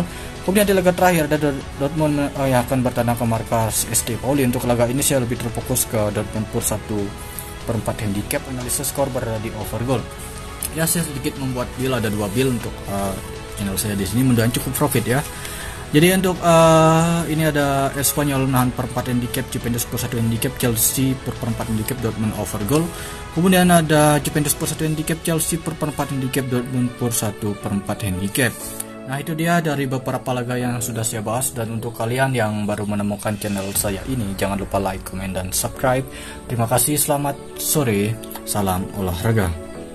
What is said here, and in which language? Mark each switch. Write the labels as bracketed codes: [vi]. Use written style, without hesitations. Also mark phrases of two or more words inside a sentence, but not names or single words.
[id] Kemudian di laga terakhir ada Dortmund yang akan bertandang ke markas ST Pauli. Untuk laga ini saya lebih terfokus ke Dortmund per 1/4 handicap, analisis skor berada di [en] over goal. [id] Ya saya sedikit membuat deal, ada 2 deal untuk channel saya di sini, mudah-mudahan cukup profit ya. Jadi untuk ini ada Espanyol menahan per 4 handicap, Juventus per 1 handicap, Chelsea per 4 handicap, Dortmund [en] over goal. [id] Kemudian ada Juventus per 1 handicap, Chelsea per 4 handicap, Dortmund per 1/4 handicap. Nah itu dia dari beberapa laga yang sudah saya bahas, dan untuk kalian yang baru menemukan channel saya ini jangan lupa like, komen, dan subscribe. Terima kasih, selamat sore, salam olahraga.